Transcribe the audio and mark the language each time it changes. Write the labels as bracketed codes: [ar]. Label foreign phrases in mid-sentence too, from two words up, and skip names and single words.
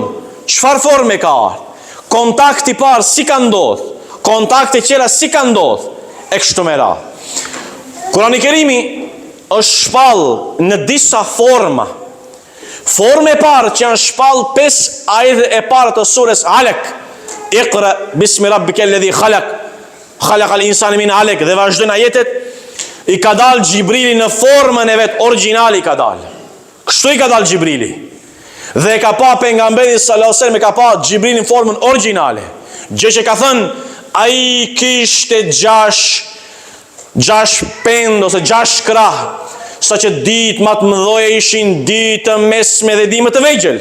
[sq] Çfarë forme ka ardhur? Kontakti i parë si ka ndodhur? Kontakti i tjera si ka ndodhur? E kështu me radhë. Kurani Kerimi është shpall në disa forma. Forma e parë që janë shpall 5 ajete e para të surës Alaq. [ar] اقرأ باسم ربك الذي خلق خلق الإنسان من علق, [sq] dhe vazhdon ajetet. I ka dal Xhibrili në formën e vet origjinale, i ka dal. Kështu i ka dal Xhibrili. Dhe e ka pa pejgamberi [ar] صلى الله عليه وسلم, [sq] e ka pa Xhibrilin në formën origjinale. Gjë që ka thënë ai kishte 6 pend ose 6 krah, saqë ditë më të mëdha ishin ditë mesme dhe ditë më të vegjël.